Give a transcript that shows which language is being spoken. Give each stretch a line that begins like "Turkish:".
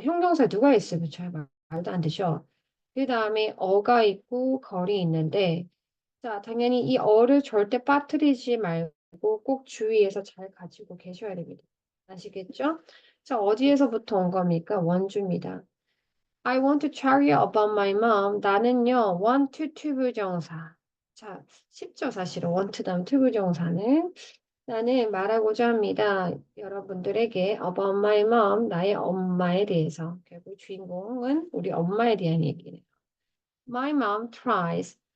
Korean: 형용사 누가 있으면 잘 말도 안 되죠. 그 다음에 어가 있고 걸이 있는데 자, 당연히 이 어를 절대 빠뜨리지 말고 꼭 주의해서 잘 가지고 계셔야 됩니다. 아시겠죠? 자, 어디에서부터 온 겁니까? 원주입니다.
English: I want to tell you about my mom.
Korean: 나는요,
English: want to
Korean: 부정사. 자, 쉽죠, 사실은. want 다음 to 부정사는. 나는 말하고자 합니다. 여러분들에게
English: about my mom,
Korean: 나의 엄마에 대해서. 결국 주인공은 우리 엄마에 대한 얘기네요.
English: My mom tries.